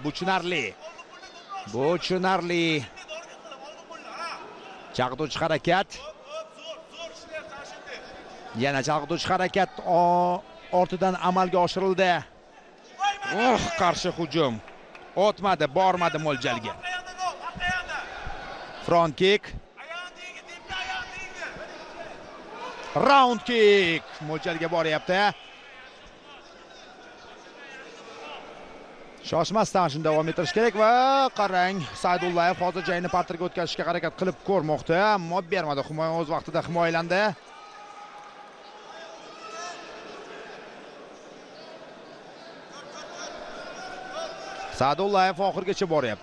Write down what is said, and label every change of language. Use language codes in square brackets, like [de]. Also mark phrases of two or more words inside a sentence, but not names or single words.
[uz] Bu tushunarli. Bu tushunarli. Chaqiruvchi harakat. Yana chaqiruvchi harakat ortidan amalga oshirildi. Qarshi hujum. O'tmadi, bormadi mo'ljalga. [en] Front kick. Round kick. [uz] Mo'ljalga boryapti. Shoshmasdan shunday davom ettirish kerak va qarang, Saydullayev hozir jangni parterga o'tkazishga harakat qilib ko'rmoqda, ammo bermadi. Humoyun o'z vaqtida himoyalandi. Saydullayev oxirigacha boryapti.